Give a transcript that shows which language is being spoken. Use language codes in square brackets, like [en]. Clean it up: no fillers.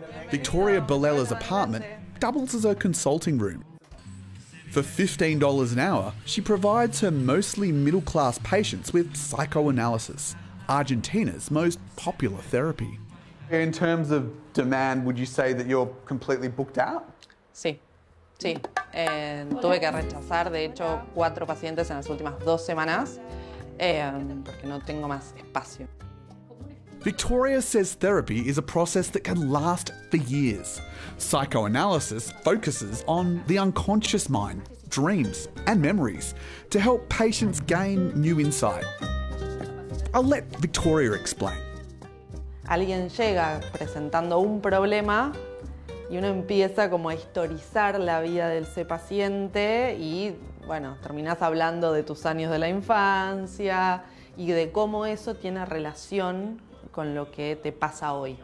[en] Victoria Bellella's apartment doubles as her consulting room. For $15 an hour, she provides her mostly middle-class patients with psychoanalysis, Argentina's most popular therapy. In terms of demand, would you say that you're completely booked out? [es] Sí, sí. Tuve que rechazar, de hecho, 4 pacientes en las últimas 2 semanas porque no tengo más espacio. [en] Victoria says therapy is a process that can last for years. Psychoanalysis focuses on the unconscious mind, dreams, and memories to help patients gain new insight. I'll let Victoria explain. [es] Alguien llega presentando un problema y uno empieza como a historizar la vida de ese paciente y, bueno, terminas hablando de tus años de la infancia y de cómo eso tiene relación con lo que te pasa hoy.